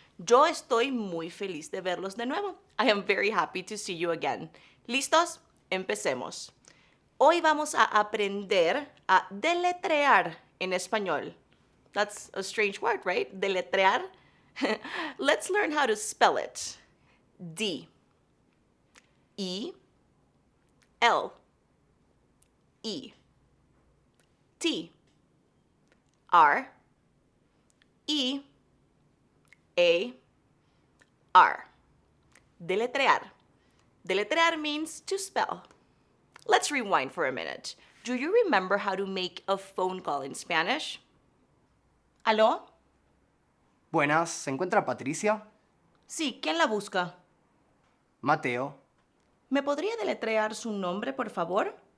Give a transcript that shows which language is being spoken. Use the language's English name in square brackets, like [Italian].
[Spanish] Yo estoy muy feliz de verlos de nuevo. [English] I am very happy to see you again. [Spanish] ¿Listos? Empecemos. Hoy vamos a aprender a deletrear en español. [English] That's a strange word, right? Deletrear. Let's learn how to spell it. [Spanish] D E L E T R E A R. Deletrear. [English] Deletrear means to spell. Let's rewind for a minute. Do you remember how to make a phone call in Spanish? [Spanish] ¿Aló? Buenas, ¿se encuentra Patricia? Sí, ¿quién la busca? Mateo. ¿Me podría deletrear su nombre, por favor?